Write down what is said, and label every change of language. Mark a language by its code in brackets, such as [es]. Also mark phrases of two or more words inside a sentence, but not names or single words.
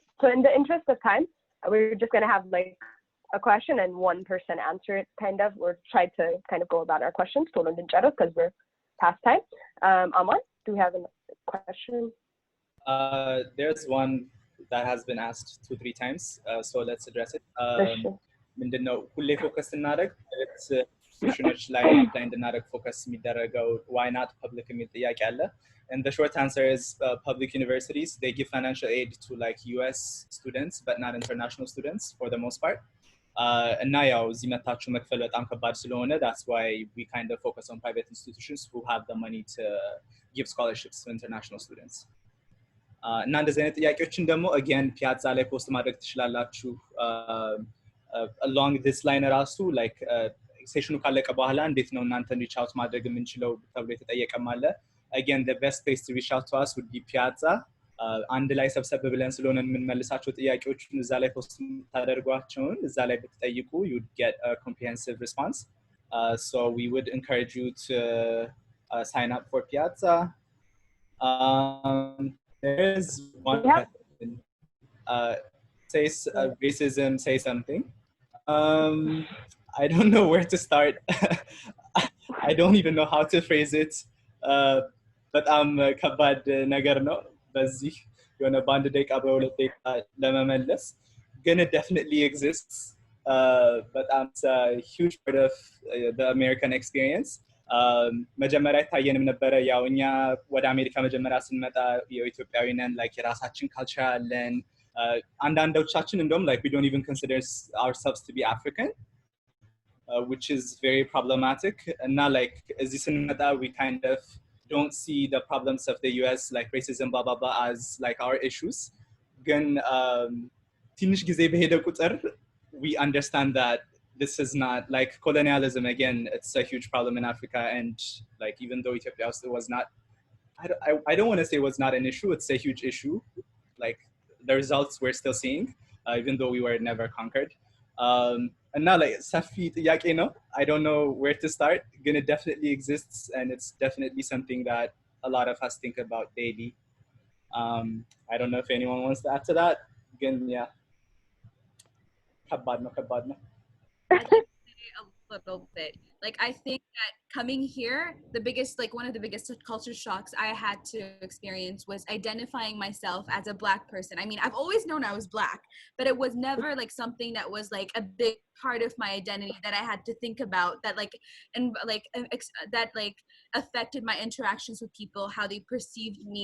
[en] So in the interest of time, we're just going to have like a question and one person answer it, kind of, or try to kind of go about our questions because we're past time. Aman, do we have a question? There's one that has been asked 2-3 times, so let's address it. [am] ምንድነው ሁሌ ፎከስ እናደርግ ኢንስቲትዩሽኖች ላይ አፕላይ እንድናደርግ ፎከስ የሚደረገው [en] why not public [am] የሚል ጥያቄ አለ. [en] And the short answer is public universities, they give financial aid to like US students but not international students for the most part. [am] እና ያው እዚህ መታችሁ መክፈል በጣም ከባድ ስለሆነ [en] that's why we kind of focus on private institutions who have the money to give scholarships to international students. [am] እና እንደዚህ አይነት ጥያቄዎችን ደግሞ again ፒያዛ ላይ ፖስት ማድረግ ትችላላችሁ. [en] Along this line [am] ራሱ like ሴሽኑ ካለቀ በኋላ እንዴት ነው እናንተን [en] reach out [am] ማድረግ የምንችለው ተብሎ የተጠየቀም አለ. [en] Again, the best place to reach out to us would be ፒያዛ. [am] አንድ ላይ ሰብሰብ ብለን ስለሆነ የምንመልሳቸው ጥያቄዎችን እዛ ላይ ፖስት ታደርጓቸውን እዛ ላይ ብትጠይቁ [en] you would get a comprehensive response. So we would encourage you to sign up for Piazza. There's one question. Says racism, say something. I don't know where to start. I don't even know how to phrase it. [am] But ከባድ ነገር ነው በዚህ የሆነ በአንድ ደቂቃ በሁለት ደቂቃ ለመመለስ ግን [en] it definitely exists. But it's a huge part of the American experience. [am] መጀመሪያ ታየንም ነበረ ያው እኛ ወደ አሜሪካ መጀመሪያ ስንመጣ የኢትዮጵያዊ ነን like የራሳችን ካልቸር አለን አንዳንዶቻችን እንደውም like [en] we don't even consider ourselves to be African which is very problematic and now like [am] እዚህ ስንመጣ [en] we kind of don't see the problems of the US like racism blah blah blah as like our issues [am] ግን ትንሽ ጊዜ በሄደ ቁጥር [en] we understand that this is not like colonialism again it's a huge problem in Africa and like even though Ethiopia it was not I don't want to say it was not an issue it's a huge issue like the results we're still seeing even though we were never conquered and now like safi [am] ጥያቄ ነው [en] I don't know where to start it definitely exists and it's definitely something that a lot of us think about daily I don't know if anyone wants to add to that again yeah [am] ከባድ ነው [en] I'd like to say a little bit. Like, I think that coming here, one of the biggest culture shocks I had to experience was identifying myself as a Black person. I mean, I've always known I was Black, but it was never like something that was like a big part of my identity that I had to think about that affected my interactions with people, how they perceived me.